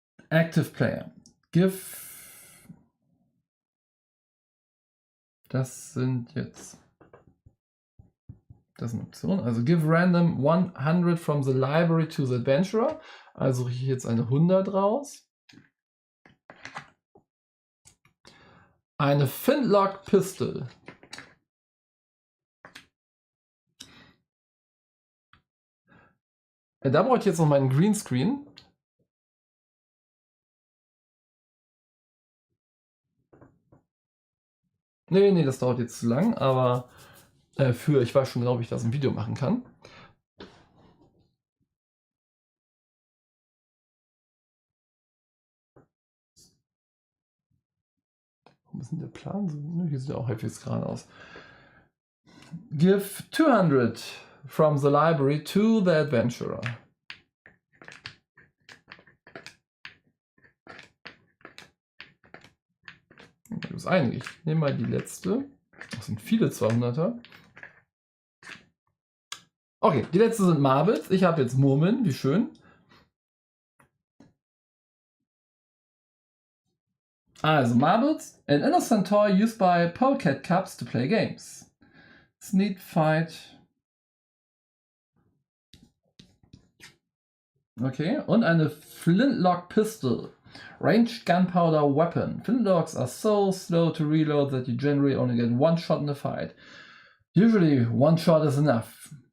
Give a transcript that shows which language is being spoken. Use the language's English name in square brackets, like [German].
[English] Active player. [German] Das sind eine Option. [English] Also give random 100 from the library to the adventurer. [German] Also suche ich jetzt eine 100 raus. Eine Flintlock Pistol. Da brauche ich jetzt noch meinen Greenscreen. Nee, das dauert jetzt zu lang, aber ich weiß schon genau, wie ich das im Video machen kann. Warum ist denn der Plan so? Hier sieht er auch halbwegs gerade aus. [English] Give 200 from the library to the adventurer. [German] Das ist einige. Ich nehme mal die letzte. Das sind viele 200er. Okay, die letzte sind Marbles. Ich habe jetzt Murmeln, wie schön. [English] Also Marbles, an innocent toy used by polecat cubs to play games. Sneak fight. [German] Okay, und eine Flintlock Pistol. [English] Ranged gunpowder weapon. Flintlocks are so slow to reload that you generally only get one shot in a fight. Usually one shot is enough.